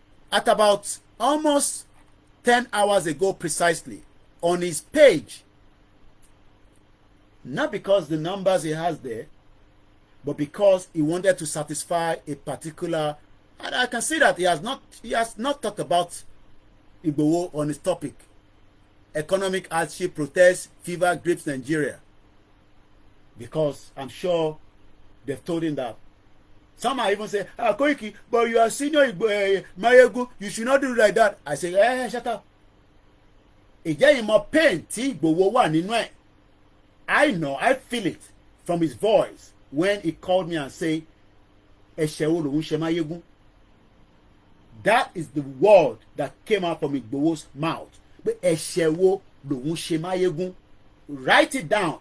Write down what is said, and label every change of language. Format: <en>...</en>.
<en>At about almost 10 hours ago precisely, on his page, not because the numbers he has there, but because he wanted to satisfy a particular, and I can see that he has not talked about Igboho on his topic. Economic hardship, protests, fever grips Nigeria. Because I'm sure they've told him that. Some might even say, Koiki, but you are senior Mayegun, you should not do it like that. I say, shut up.</en> <yo>Ìjẹ́ ìmọ̀ pain tí Igboho wà nínú ẹ̀.</yo> <en>I know, I feel it from his voice when he called me and say,</en> <yo>ẹ̀ṣẹ̀ wo lòun ṣe Mayegun.</yo> <en>That is the word that came out from Igboho's mouth.</en> <yo>But ẹ̀ṣẹ̀ wo lòun ṣe Mayegun.</yo> <en>Write it down.</en>